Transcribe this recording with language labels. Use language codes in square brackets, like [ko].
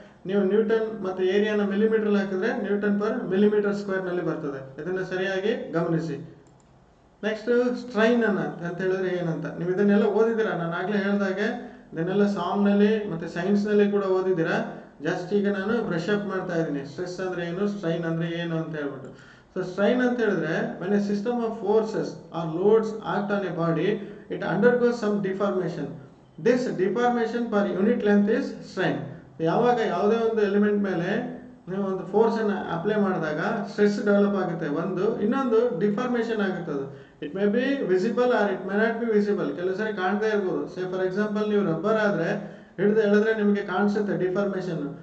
[kn] ನೀವು ನ್ಯೂಟನ್ ಮತ್ತೆ ಏರಿಯಾನ ಮಿಲಿಮೀಟರ್ ಹಾಕಿದ್ರೆ ನ್ಯೂಟನ್ ಪರ್ ಮಿಲಿಮೀಟರ್ ಸ್ಕ್ವೇರ್ ನಲ್ಲಿ ಬರ್ತದೆ. ಇದನ್ನ ಸರಿಯಾಗಿ ಗಮನಿಸಿ. ನೆಕ್ಸ್ಟ್ ಸ್ಟ್ರೈನ್ ಅಂತ ಹೇಳಿದ್ರೆ ಏನಂತ ನೀವು ಇದನ್ನೆಲ್ಲ ಓದಿದ್ದೀರಾ. ನಾನು ಆಗ್ಲೇ ಹೇಳಿದಾಗೆ ಇದನ್ನೆಲ್ಲ ಸಾಮ್ ನಲ್ಲಿ ಮತ್ತೆ ಸೈನ್ಸ್ ನಲ್ಲಿ ಕೂಡ ಓದಿದ್ದೀರಾ. ಜಸ್ಟ್ ಈಗ ನಾನು ಬ್ರಷ್ ಅಪ್ ಮಾಡ್ತಾ ಇದ್ದೀನಿ. ಸ್ಟ್ರೆಸ್ ಅಂದ್ರೆ ಏನು, ಸ್ಟ್ರೈನ್ ಅಂದ್ರೆ ಏನು ಅಂತ ಹೇಳ್ಬಿಟ್ಟು. ಸೊ ಸ್ಟ್ರೈನ್ ಅಂತ ಹೇಳಿದ್ರೆ [en] when a system of forces or loads act on a body, it undergoes some deformation. This deformation per unit length is strain. [kn] ಯಾವಾಗ ಯಾವುದೇ ಒಂದು ಎಲಿಮೆಂಟ್ ಮೇಲೆ ನೀವು ಒಂದು ಫೋರ್ಸ್ ಅನ್ನ ಅಪ್ಲೈ ಮಾಡಿದಾಗ ಸ್ಟ್ರೆಸ್ ಡೆವಲಪ್ ಆಗುತ್ತೆ. ಇನ್ನೊಂದು ಡಿಫಾರ್ಮೇಶನ್ ಆಗುತ್ತೆ. ಅದು [en] It may be visible or it may not be visible. [kn] ಕೆಲವು ಸರಿ ಕಾಣ್ತಾ ಇರ್ಬೋದು. [en] say for example [kn] ನೀವು ರಬ್ಬರ್ ಆದ್ರೆ ಹಿಡಿದು ಎಳೆದ್ರೆ ನಿಮಗೆ ಕಾಣಿಸುತ್ತೆ ಡಿಫಾರ್ಮೇಶನ್.